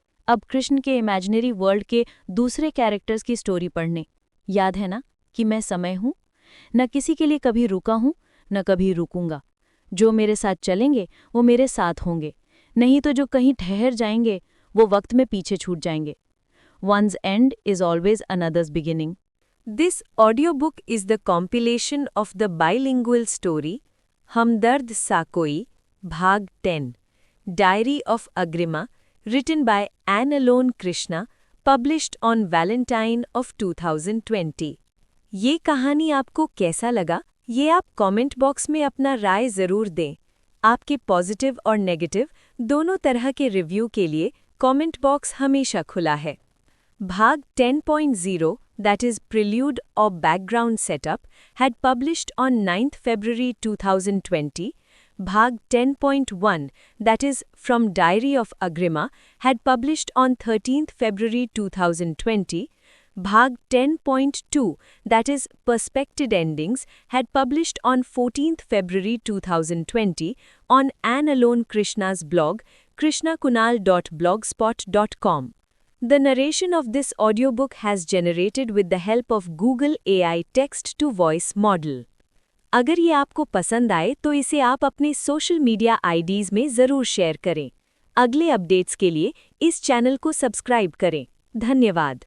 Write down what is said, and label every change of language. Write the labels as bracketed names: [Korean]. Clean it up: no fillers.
[Hindi] अब कृष्ण के imaginary world के दूसरे कैरेक्टर्स की स्टोरी पढ़ने। याद है ना कि मैं समय हूँ, न किसी के लिए कभी रुका हूँ, न कभी रुकूंगा। जो मेरे साथ चलेंगे वो मेरे साथ होंगे, नहीं तो जो कहीं ठहर जाएंगे वो वक्त में पीछे छूट जाएंगे। [English] One's end is always another's beginning. This audiobook is the compilation of the bilingual story Hamdard Sakoi, Bhag 10, Diary of Agrima, written by Anne-Alone Krishna, published on Valentine of 2020. [Hindi] ये कहानी आपको कैसा लगा, ये आप कमेंट बॉक्स में अपना राय ज़रूर दें। आपके पॉजिटिव और नेगेटिव दोनों तरह के रिव्यू के लिए कमेंट बॉक्स हमेशा खुला है। [English] Bhag 10.0, that is Prelude or Background Setup, had published on 9th February 2020. Bhag 10.1, that is From Diary of Agrima, had published on 13th February 2020. Bhag 10.2, that is Perspected Endings, had published on 14th February 2020 on Anne-Alone Krishna's blog, krishnakunal.blogspot.com. The narration of this audiobook has generated with the help of Google AI text-to-voice model. [Hindi] अगर ये आपको पसंद आए तो इसे आप अपने social media IDs में ज़रूर शेयर करें। अगले अपडेट्स के लिए इस चैनल को सब्सक्राइब करें। धन्यवाद।